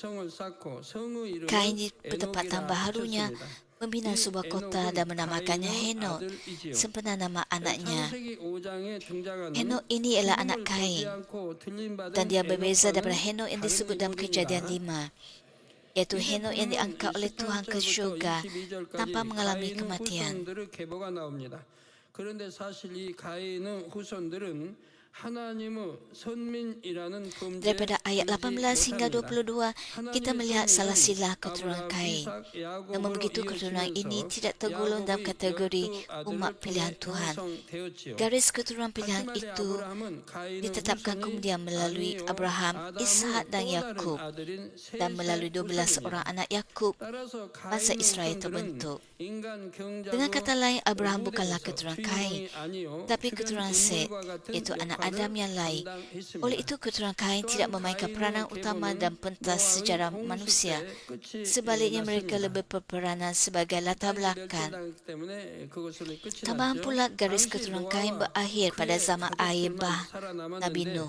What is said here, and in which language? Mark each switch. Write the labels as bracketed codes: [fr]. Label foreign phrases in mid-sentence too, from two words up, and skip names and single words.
[ms] Kain di pertempatan baharunya membina sebuah kota dan menamakannya Henok, sempena nama anaknya. Henok ini ialah anak Kain, dan dia berbeza daripada Henok yang disebut dalam Kejadian 5, iaitu Henok yang diangkat oleh Tuhan ke syurga tanpa mengalami kematian. [ko] 그런데 사실 이 가인의 후손들은 하나님의 선민이라는 범죄에 [ms] Daripada ayat 18 hingga 22, kita melihat salah silah keturunan Kain. Namun begitu, keturunan ini tidak tergolong dalam kategori umat pilihan Tuhan. Garis keturunan pilihan itu ditetapkan kemudian melalui Abraham, Ishak dan Yakub, dan melalui 12 orang anak Yakub, bangsa Israel terbentuk. Dengan kata lain, Abraham bukanlah keturunan Kain, tapi keturunan Set, iaitu anak Adam yang lain. Oleh itu, keturunan Kain tidak memainkan peranan utama dalam pentas sejarah manusia. Sebaliknya, mereka lebih berperanan sebagai latar belakang. Tambahan pula, garis keturunan Kain berakhir pada zaman air bah Nabi Nuh.